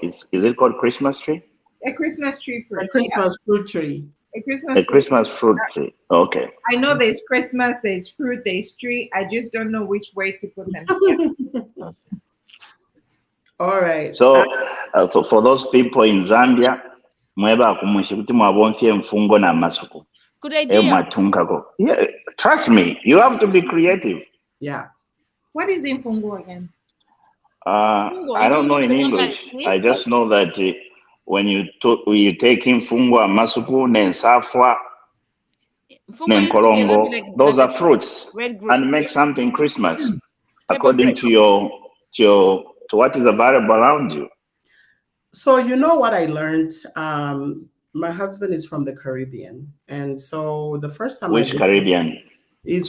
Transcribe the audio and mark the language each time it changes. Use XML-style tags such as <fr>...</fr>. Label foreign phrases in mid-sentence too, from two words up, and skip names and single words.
<en>Is it called Christmas tree? A Christmas tree fruit. A Christmas fruit tree. A Christmas. A Christmas fruit tree. Okay. I know there's Christmas, there's fruit, there's tree. I just don't know which way to put them together. All right. So for those people in Zambia,</en> <bem>mweba kumushi kuti mwabonfye mfungo na masuku.</bem> <en>Good idea. Yeah, trust me, you have to be creative. Yeah. What is imfungo again? I don't know in English. I just know that when you take</en> <bem>imfungo, masuku, nensafwa, nenkolongo,</bem> <en>those are fruits, and make something Christmas according to what is available around you. So you know what I learned? My husband is from the Caribbean, and so the first time Which Caribbean? Is</en>